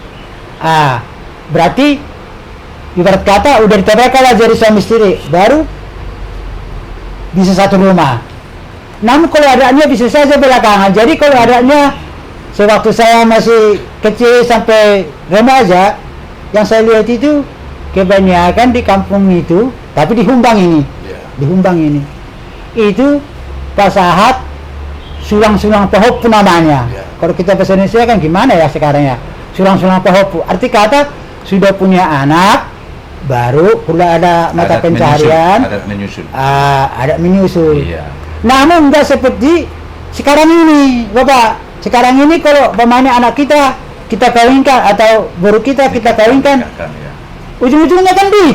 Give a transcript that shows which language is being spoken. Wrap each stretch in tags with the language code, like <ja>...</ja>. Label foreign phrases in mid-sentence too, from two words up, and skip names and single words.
<id>Berarti ibarat kata udah ditebaklah jadi suami istri, baru bisa satu rumah. Namun kalau adanya bisa saja belakangan. Jadi kalau adanya sewaktu saya masih kecil sampai remaja, yang saya lihat itu kebanyakan di kampung itu, tapi di Humbang ini, di Humbang ini, itu</id> <bbc>pasahat sulang-sulang pehopu</bbc> <id>namanya. Kalau kita bahasa Indonesia kan gimana ya sekarang ya,</id> <bbc>sulang-sulang pehopu.</bbc> <id>Arti kata sudah punya anak, baru pula ada mata pencaharian, adat menyusul. Iya. Namun enggak seperti sekarang ini, Bapak. Sekarang ini kalau pemainnya anak kita kawinkan atau guru kita kawinkan, ujung-ujungnya kan duit.</id>